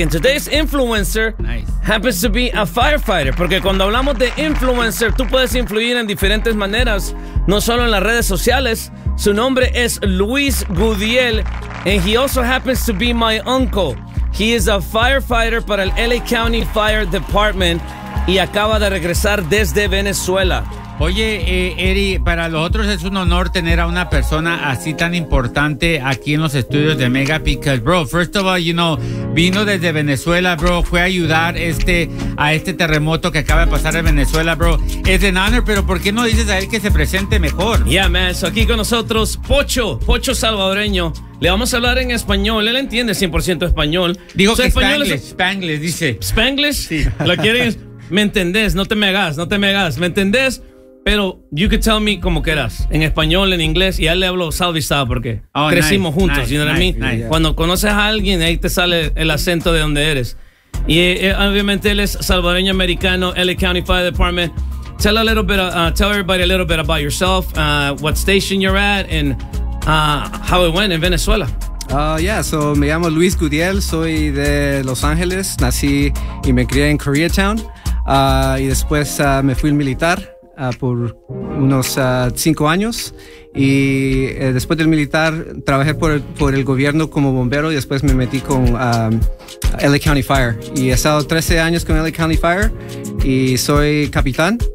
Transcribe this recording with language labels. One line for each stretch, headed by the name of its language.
English: And today's influencer happens to be a firefighter.
Spanish: Porque cuando hablamos de influencer, tú puedes influir en diferentes maneras, no solo en las redes sociales. Su nombre es
English: Luis Gudiel, and he also happens to be my uncle. He is a firefighter
Spanish: para el LA County Fire Department y acaba de regresar desde Venezuela. Oye, Eri, para nosotros es un honor tener a una persona así tan importante aquí en los estudios de Mega,
English: because, bro, first of all, you know,
Spanish: vino desde Venezuela, bro, fue a ayudar a este terremoto que acaba de pasar en Venezuela, bro. Es un honor, pero ¿por qué no dices a él que se presente mejor?
English: Yeah, man, so
Spanish: aquí con nosotros, Pocho salvadoreño. Le vamos a hablar en español. Él entiende 100% español. Dijo que Spanglish, dice. ¿Spanglish? Sí. ¿Lo quieres? ¿Me entendés? No te me hagas. ¿Me entendés? Pero
English: you could tell me
Spanish: como quieras, en español, en inglés, y a él le hablo salvistado porque crecimos juntos,
English: you know what I mean?
Spanish: Cuando conoces a alguien, ahí te sale el acento de donde eres. Y obviamente él es salvadoreño americano, LA County Fire Department.
English: Tell everybody a little bit about yourself, what station you're at, and how it went in Venezuela.
Spanish: So me llamo Luis Gudiel, soy de Los Ángeles, nací y me crié en Koreatown, y después me fui al militar. Por unos 5 años y después del militar trabajé por el gobierno como bombero y después me metí con LA County Fire y he estado 13 años con LA County Fire y soy capitán.